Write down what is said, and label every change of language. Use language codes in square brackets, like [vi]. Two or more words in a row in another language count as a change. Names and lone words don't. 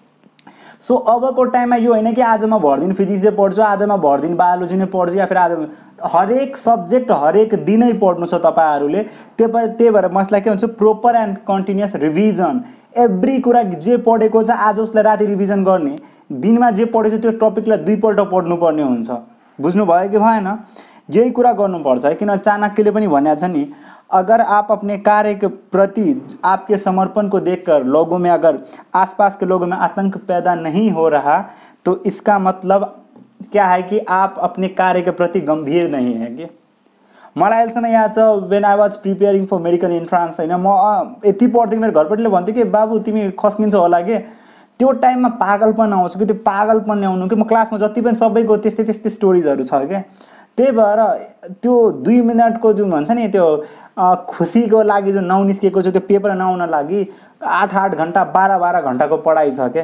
[ne] सो अबको टाइममा यो हैन कि आज म भरदिन फिजिक्स पढ्छु, आज म भरदिन बायोलोजी नै पढ्छु, [hi] या फिर [ne] आज हरेक सब्जेक्ट हरेक दिनै पढ्नु छ तपाईहरुले। त्यही भएर मसला के हुन्छ, [en] proper and continuous revision. [ne] एभ्री कुरा जे पढेको छ आज उसलाई राति रिभिजन गर्ने, दिनमा जे पढेको छ त्यो टपिकलाई 2 पल्ट पढ्नु पर्ने हुन्छ। बुझ्नु भयो कि भएन? यही कुरा गर्नुपर्छ है, किन चाणक्यले पनि भनेको छ नि, [hi] अगर आप अपने कार्य के प्रति आपके समर्पण को देखकर लोगों में, अगर आसपास के लोगों में आतंक पैदा नहीं हो रहा, तो इसका मतलब क्या है कि आप अपने कार्य के प्रति गंभीर नहीं है कि। [ne] मलाई अहिलेसम्म याद छ, [en] when I was preparing for medical entrance [ne] हैन, म यति पढ्दै मेरो घरपट्टिले भन्थ्यो कि बाबु तिमी खस्किन्छ होला के। त्यो टाइममा पागलपन आउँछ कि, त्यो पागलपन ल्याउनु कि। म क्लासमा जति पनि सबैको त्यस्तै त्यस्तै स्टोरीजहरु छ के। त्यही भएर त्यो 2 मिनेटको जुन भन्छ नि, त्यो खुसीको लागि जुन ननिस्केको छ, त्यो पेपर नआउन लागि 8 घण्टा 12 घण्टाको पढाइ छ के।